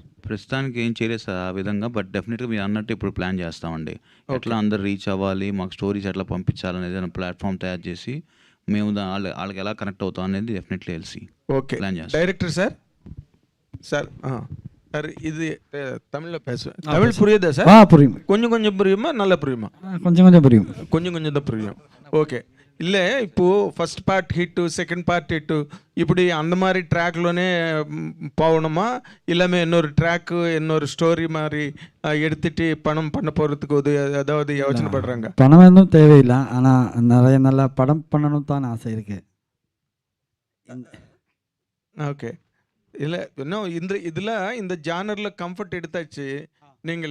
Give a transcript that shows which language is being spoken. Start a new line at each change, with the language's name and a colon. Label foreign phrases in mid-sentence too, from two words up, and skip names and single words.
Telugu: ప్రస్తుతానికి ఏం చేయలేదు సార్ ఆ విధంగా, బట్ డెఫినెట్గా మీరు అన్నట్టు ఇప్పుడు ప్లాన్ చేస్తామండి. ఎట్లా అందరు రీచ్ అవ్వాలి, మాకు స్టోరీస్ ఎట్లా పంపించాలనేది ప్లాట్ఫామ్ తయారు చేసి మేము వాళ్ళకి ఎలా కనెక్ట్ అవుతాం అనేది డెఫినెట్లీ తెలిసి ఓకే ప్లాన్ చేస్తాం. డైరెక్టర్ సార్ సార్ సార్ ఇది தமிழ்లో
Tamil: தமிழ் புரியுதா சார்? புரியும். கொஞ்சம் கொஞ்சம் புரியுமா, நல்லா புரியுமா? கொஞ்சம் கொஞ்சம் புரியும். கொஞ்சம் கொஞ்சம் தான் புரியும்.
Telugu: ఓకే, ఇల్లే ఇప్పుడు
English: first part hit, second part hit,
Tamil: ఇప్పుడు அந்த மாதிரி ட்ராக்லோனே போகணுமா, இல்லாமல் இன்னொரு ட்ராக் இன்னொரு ஸ்டோரி மாதிரி எடுத்துட்டு பணம் பண்ண போகிறதுக்கு ஏதாவது யோசனை படுறாங்க? பணம் எதுவும் தேவையில்லை, ஆனால் நிறைய நல்ல படம் பண்ணணும் தான் ஆசை இருக்கு. ஓகே, இல்லை இன்னும் இந்த ஜானரில் கம்ஃபர்ட் எடுத்தாச்சு நீங்கள்.